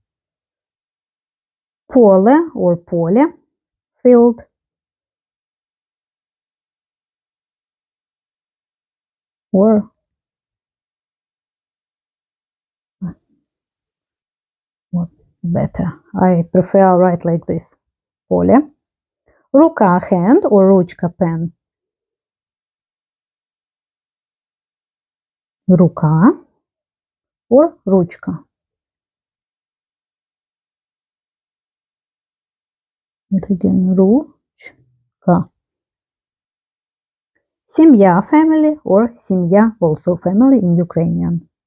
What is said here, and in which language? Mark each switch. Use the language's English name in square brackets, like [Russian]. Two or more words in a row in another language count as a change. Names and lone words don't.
[English] Поле or поле, field. Or what better? I prefer write like this. [Ukrainian] Поле. Рука, [English] hand or ручка, pen. [Ukrainian] Рука or ручка. [English] And again, ручка. Семья, family, or семья, also family in Ukrainian.